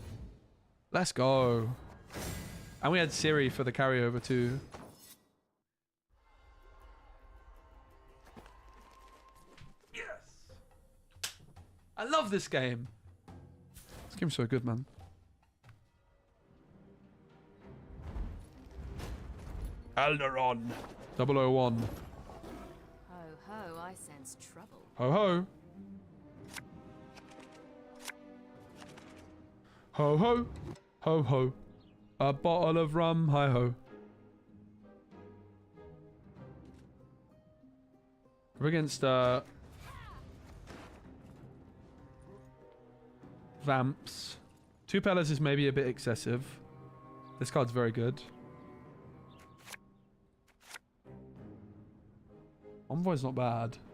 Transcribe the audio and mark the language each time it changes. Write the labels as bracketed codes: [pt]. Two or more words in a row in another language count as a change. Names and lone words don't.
[en] Let's go. And we had Ciri for the carryover too. Yes. I love this game. This game's so good, man. Alderon. 001. Ho ho, I sense trouble. Ho ho. Ho ho. Ho ho. A bottle of rum, hi ho. We're against Vamps. 2 Pellets is maybe a bit excessive. This card's very good. Envoy's not bad.